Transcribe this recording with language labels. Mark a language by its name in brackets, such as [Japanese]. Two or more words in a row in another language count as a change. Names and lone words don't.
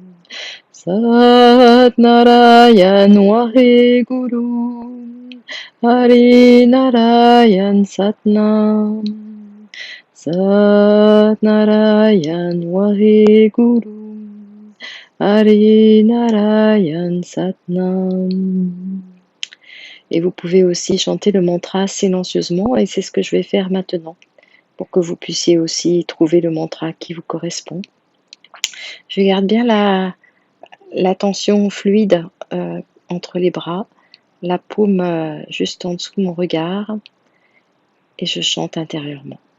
[Punjabi] ਸਤਿ ਨਾਰਾਇਣ ਵਾਹੇ ਗੁਰੂ ਹਰਿ ਨਾਰਾਇਣ ਸਤਿਨਾਮ ਸਤਿ ਨਾਰਾਇਣ ਵਾਹੇ ਗੁਰੂ ਹਰਿ ਨਾਰਾਇਣ ਸਤਿਨਾਮ. [French] Et vous pouvez aussi chanter le mantra silencieusement et c'est ce que je vais faire maintenant pour que vous puissiez aussi trouver le mantra qui vous correspond. Je garde bien la tension fluide entre les bras, la paume juste en dessous de mon regard et je chante intérieurement.